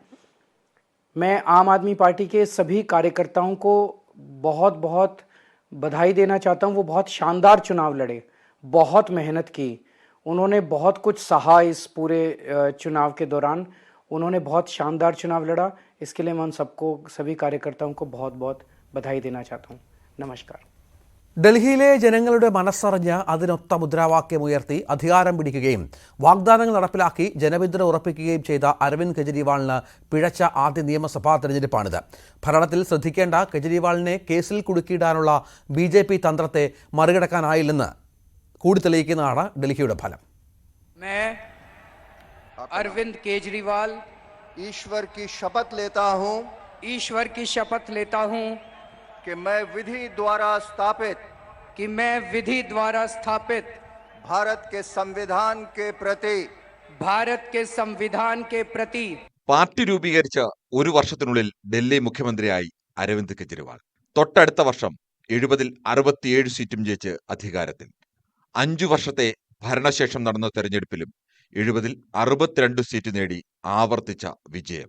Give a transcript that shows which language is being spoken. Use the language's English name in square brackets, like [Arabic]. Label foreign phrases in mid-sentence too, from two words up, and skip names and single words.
[Hindi] मैं आम आदमी पार्टी के सभी कार्यकर्ताओं को बहुत बहुत बधाई देना चाहता हूँ. वो बहुत शानदार चुनाव लड़े, बहुत मेहनत की, उन्होंने बहुत कुछ सहा. इस पूरे चुनाव के दौरान उन्होंने बहुत शानदार चुनाव लड़ा. इसके लिए मैं उन सबको, सभी कार्यकर्ताओं को बहुत बहुत बधाई देना चाहता हूँ. नमस्कार. [Malayalam] ഡൽഹിയിലെ ജനങ്ങളുടെ മനസ്സറിഞ്ഞ് അതിനൊത്ത മുദ്രാവാക്യമുയർത്തി അധികാരം പിടിക്കുകയും വാഗ്ദാനങ്ങൾ നടപ്പിലാക്കി ജനപിന്തുണ ഉറപ്പിക്കുകയും ചെയ്ത അരവിന്ദ് കെജ്രിവാളിന് പിഴച്ച ആദ്യ നിയമസഭാ തെരഞ്ഞെടുപ്പാണിത്. ഭരണത്തിൽ ശ്രദ്ധിക്കേണ്ട കെജ്രിവാളിനെ കേസിൽ കുടുക്കിയിടാനുള്ള BJP തന്ത്രത്തെ മറികടക്കാനായില്ലെന്ന് കൂടി തെളിയിക്കുന്നതാണ് ഡൽഹിയുടെ ഫലം. [Hindi] अरविंद केजरीवाल ईश्वर की शपथ लेता हूँ कि मैं विधि द्वारा स्थापित भारत के संविधान के प्रति [Malayalam] പാർട്ടി രൂപീകരിച്ച് ഒരു വർഷത്തിനുള്ളിൽ ഡൽഹി മുഖ്യമന്ത്രിയായി അരവിന്ദ് കെജ്രിവാൾ. തൊട്ടടുത്ത വർഷം 70-ൽ 67 സീറ്റും ജയിച്ച് അധികാരത്തിൽ. 5 വർഷത്തെ ഭരണശേഷം നടന്ന തെരഞ്ഞെടുപ്പിലും 70-ൽ 62 സീറ്റ് നേടി ആവർത്തിച്ച വിജയം.